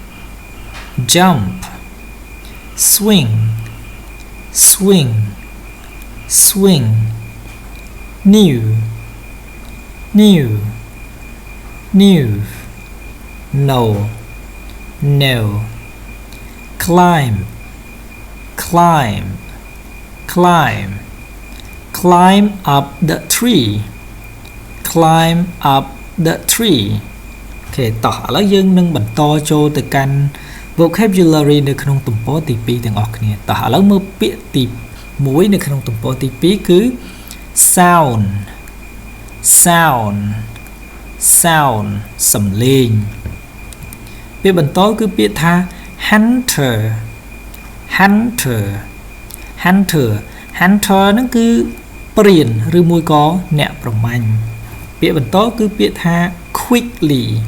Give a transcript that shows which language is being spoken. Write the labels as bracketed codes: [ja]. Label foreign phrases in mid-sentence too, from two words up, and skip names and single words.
[en] jump swing swing swing new new new no no climb climb climb climb up the tree climb up the tree [km] អូខេតោះឥឡូវយើងនឹងបន្តចូលទៅកាន់ vocabulary នៅក្នុងទំព័រទី2ទាំងអស់គ្នាតោះឥឡូវមើលពាក្យទី1នៅក្នុងទំព័រទី2គឺ sound [en] sound sound [km] សំឡេងពាក្យបន្តគឺពាក្យថា [en] hunter hunter hunter hunter [km] ហ្នឹងគឺព្រានឬមួយក៏អ្នកប្រមាញ់ពាក្យបន្តគឺពាក្យថា quickly